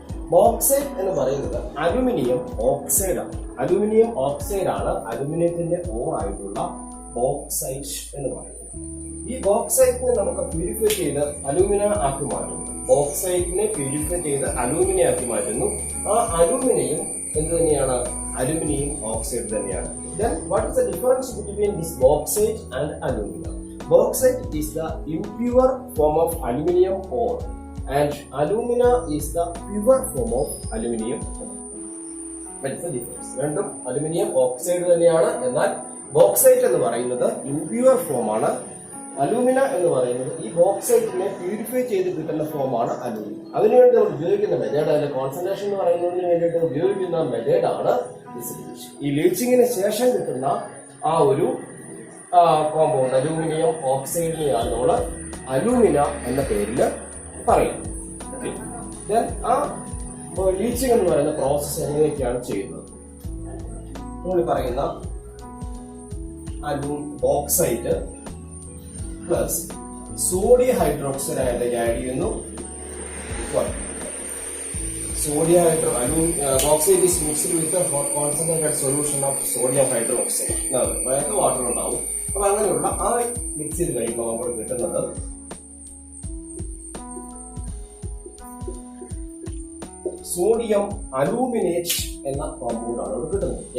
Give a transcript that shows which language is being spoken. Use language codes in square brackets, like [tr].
[ml] Bauxite എന്ന് പറയുന്നത് aluminium oxide ആണ്. അലുമിനിയം ഓക്സൈഡ് ആണ് അലുമിനിയത്തിന്റെ ഓറായിട്ടുള്ള ബോക്സൈറ്റ് എന്ന് പറയുന്നത്. ഈ ബോക്സൈറ്റിനെ നമുക്ക് പ്യൂരിഫൈ ചെയ്ത് അലൂമിന ആക്കി മാറ്റുന്നു. ബോക്സൈറ്റിനെ പ്യൂരിഫൈ ചെയ്ത് അലൂമിന ആക്കി മാറ്റുന്നു. ആ അലൂമിനിയം എന്ത് തന്നെയാണ്? അലുമിനിയം ഓക്സൈഡ് തന്നെയാണ്. [en] Then what is the difference between this bauxite and alumina? Bauxite is the impure form of aluminium ore and alumina is the pure form of aluminium ore. What is the difference? [ml] രണ്ടും aluminium oxide തന്നെയാണ്. എന്നാൽ bauxite എന്ന് പറയുന്നത് impure form ആണ്. Alumina എന്ന് പറയുന്നത് ഈ ബോക്സൈറ്റിനെ purify ചെയ്ത് കിട്ടുന്ന ഫോമാണ് അലൂമിനിയം. അതിനുവേണ്ടി നമ്മൾ ഉപയോഗിക്കുന്ന മെത്തേഡ്, അതിന്റെ കോൺസെൻട്രേഷൻ എന്ന് പറയുന്നതിന് വേണ്ടിയിട്ട് ഉപയോഗിക്കുന്ന മെത്തേഡാണ് ഈ ലീച്ചിങ്ങിന് ശേഷം കിട്ടുന്ന ആ ഒരു കോമ്പൗണ്ട് അലൂമിനിയം ഓക്സൈഡിനെയാണ് നമ്മൾ അലൂമിന എന്ന പേരിൽ പറയുന്നത്. ആ ലീച്ചിങ് എന്ന് പറയുന്ന പ്രോസസ് എങ്ങനെയൊക്കെയാണ് ചെയ്യുന്നത്? നമ്മൾ പറയുന്ന ബോക്സൈറ്റ് പ്ലസ് സോഡിയം ഹൈഡ്രോക്സൈഡ് ആയിട്ട് ആഡ് ചെയ്യുന്നു. [en] Sodium bauxite is mixed with the concentrated solution of sodium hydroxide. [ml] അതിനകത്ത് വാട്ടർ ഉണ്ടാവും. അപ്പൊ അങ്ങനെയുള്ള ആ മിക്സ് ചെയ്ത് കഴിയുമ്പോൾ നമുക്ക് കിട്ടുന്നത് സോഡിയം അലൂമിനേറ്റ് എന്ന കോമ്പൗണ്ട് ആണ് കിട്ടുന്നത്.